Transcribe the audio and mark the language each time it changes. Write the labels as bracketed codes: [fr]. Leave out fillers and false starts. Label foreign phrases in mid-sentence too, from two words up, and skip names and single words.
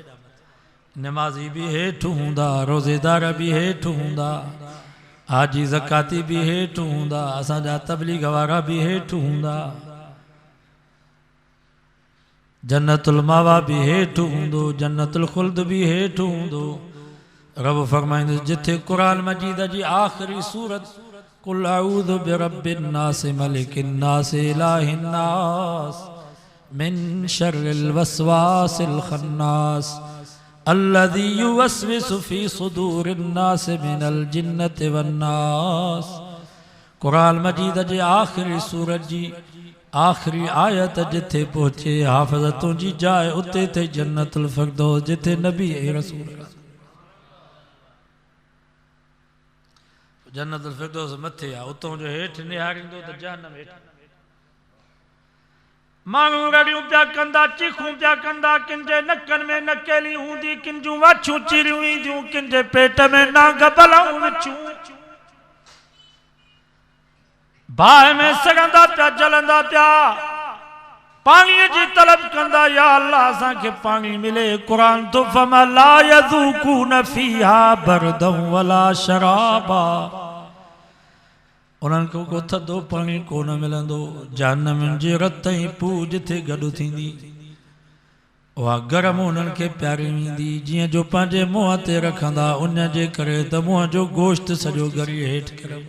[sd] नमाज़ी भी हेठि हूंदा, रोज़ेदार भी हेठि हूंदा, हाजी ज़काती भी हेठि हूंदा, असांजा तबलीग वारा भी हेठि हूंदा, जन्नतुल मावा भी हेठि हूंदो, जन्नतुल खुल्द भी हेठि हूंदो। रब फरमाईंदो जिथे कुरान मजीद जी आखिरी सूरत [ar] قل أعوذ برب الناس ملك الناس إله الناس من شر الوسواس الخناس الذي يوسوس في صدور الناس من الجنة والناس. [sd] कुरान मजीद जी आखिरी सूरत जी आखिरी आयत जिथे पहुंचे हाफ़िज़ तुंहिंजी जाइ उते थे जन्नतुल फ़िरदौस, जिथे नबी ऐं रसूल। जन्नतुल फ़िरदौस मथे आहे, उतों जो हेठि निहारींदो त जहन्नम हेठि। माण्हू रड़ियूं पिया कंदा, चीखूं पिया कंदा, किन जे नकनि में नकेली हूंदी, किन जूं वाछूं चिरियूं ईंदियूं, किन जे पेट में नांग बलाऊं विछूं। बाहि में सड़ंदा पिया, जलंदा पिया, पाणीअ जी तलब कंदा, या अल्लाह असांखे पाणी मिले। कुरान तो [ar] فما لا يذوقون فيها بردا ولا شرابا, [sd] उन्हनि खे को थधो पाणी कोन मिलंदो। जहन्नम जे रत ऐं पू जिथे गॾु थींदी, उहा गरम उन्हनि खे प्यारी वेंदी। जीअं जो पंहिंजे मुंहं ते रखंदा उन जे करे त मुंहं जो गोश्त सॼो ॻरी हेठि किरंदो।